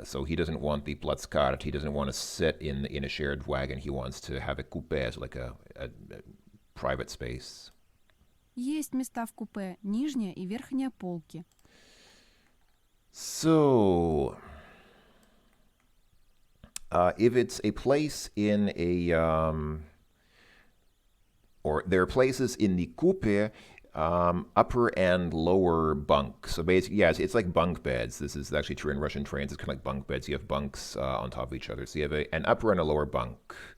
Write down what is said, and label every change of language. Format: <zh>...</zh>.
<en>So he doesn't want the плацкарт. He doesn't want to sit in a shared wagon. He wants to have a coupe, so like a private space.</en> <ru>Есть места в купе, нижняя и верхняя полки.</ru> <en>So, if it's a place in a, or there are places in the coupe, upper and lower bunk. So basically, yes, it's like bunk beds. This is actually true in Russian trains. It's kind of like bunk beds. You have bunks on top of each other. So you have an upper and a lower bunk.</en>